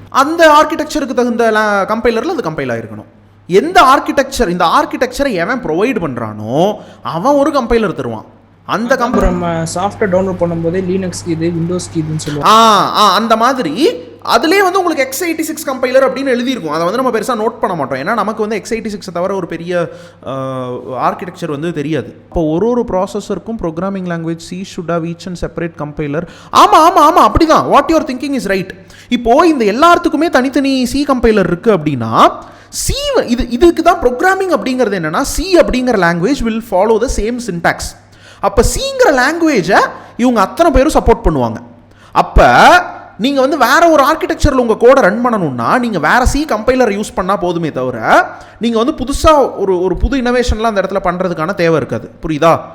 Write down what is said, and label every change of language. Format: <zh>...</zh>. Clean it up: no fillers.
<ta>அந்த ஆர்கிடெக்சருக்கு தகுந்த கம்பைலரில் அது கம்பைல் ஆகிருக்கணும். எந்த ஆர்கிடெக்சர், இந்த ஆர்கிடெக்சரை எவன் ப்ரொவைட் பண்ணுறானோ அவன் ஒரு கம்பைலர் தருவான். அந்த நம்ம சாஃப்ட்வேர் டவுன்லோட் பண்ணும்போதே லினக்ஸ்க்கு இது, விண்டோஸ்க்கு இதுன்னு சொல்லுவாங்க. அந்த மாதிரி அதுலேயே வந்து உங்களுக்கு x86 கம்பைலர் அப்படின்னு எழுதியிருக்கும். அதை வந்து நம்ம பெருசாக நோட் பண்ண மாட்டோம், ஏன்னா நமக்கு வந்து x86 தவிர ஒரு பெரிய ஆர்கிடெக்சர் வந்து தெரியாது. இப்போ ஒரு ப்ராசஸருக்கும்</ta> <en>Programming language C should have each and separate compiler.</en> <ta>ஆமாம் அப்படி தான்.</ta> <en>What your thinking is right.</en> <ta>இப்போது இந்த எல்லாத்துக்குமே தனித்தனி C கம்பைலர் இருக்குது அப்படின்னா, சி இதுக்கு தான் ப்ரோக்ராமிங் அப்படிங்கிறது. என்னன்னா, சி அப்படிங்கிற language</ta> <en>Will follow the same syntax.</en> <ta>அப்போ சிங்கிற லாங்குவேஜை இவங்க அத்தனை பேரும் சப்போர்ட் பண்ணுவாங்க. அப்போ நீங்கள் வந்து வேற ஒரு ஆர்கிடெக்சரில் உங்கள் கோடை ரன் பண்ணணும்னா நீங்கள் வேற சி கம்பைலர் யூஸ் பண்ணால் போதுமே தவிர நீங்கள் வந்து புதுசாக ஒரு புது இனோவேஷன்லாம் அந்த இடத்துல பண்ணுறதுக்கான தேவை இருக்காது. புரியுதா?</ta>